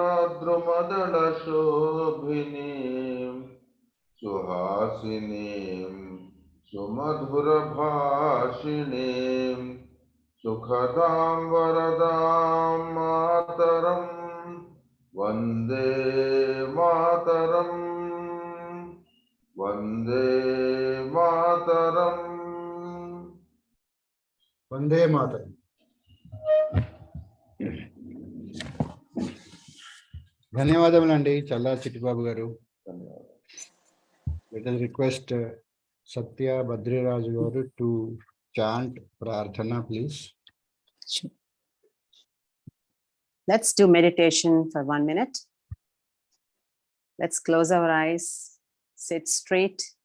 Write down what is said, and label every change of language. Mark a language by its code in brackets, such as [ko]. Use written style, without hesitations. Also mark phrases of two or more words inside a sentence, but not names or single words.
[sa] द्रुमदल शोभिनीं सुहासिनीं सुमधुर भाषिणीं सुखदां वरदां मातरं वन्दे मातरं वन्दे मातरम्. वन्दे मातरम्. [te] ధన్యవాదములండి చల్లా చిట్టిబాబు గారు. [en] Let us request Satya Badriraju garu to chant Prarthana, please. Sure. Let's do meditation for 1 minute. Let's close our eyes, sit straight.